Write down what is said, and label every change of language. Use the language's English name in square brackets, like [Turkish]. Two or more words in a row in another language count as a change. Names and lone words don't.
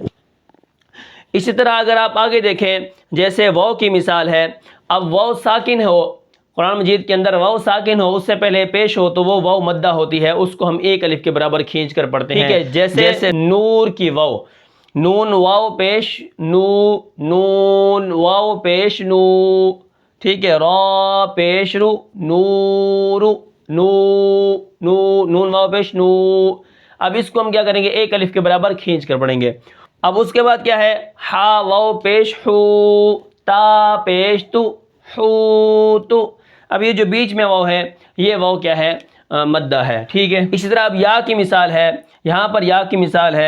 [Urdu] اسی طرح اگر آپ آگے دیکھیں، جیسے واو کی مثال ہے، اب واو ساکن ہو، قرآن مجید کے اندر واو ساکن ہو، اس سے پہلے پیش ہو تو وہ واو مدہ ہوتی ہے، اس کو ہم ایک الف کے برابر کھینچ کر پڑھتے ہیں، ٹھیک ہے۔ جیسے نور کی واو، نون واو پیش نو، نون واو پیش نو، ٹھیک ہے۔ را پیش رو، نورو، نو، نو، نون واو پیش نو۔ اب اس کو ہم کیا کریں گے؟ ایک الف کے برابر کھینچ کر پڑھیں گے۔ اب اس کے بعد کیا ہے؟ ہا واو پیش ہو، تا پیش تو، ہو تو۔ اب یہ جو بیچ میں واو ہے یہ واو کیا ہے؟ مدہ ہے، ٹھیک ہے۔ اسی طرح اب یا کی مثال ہے، یہاں پر یا کی مثال ہے۔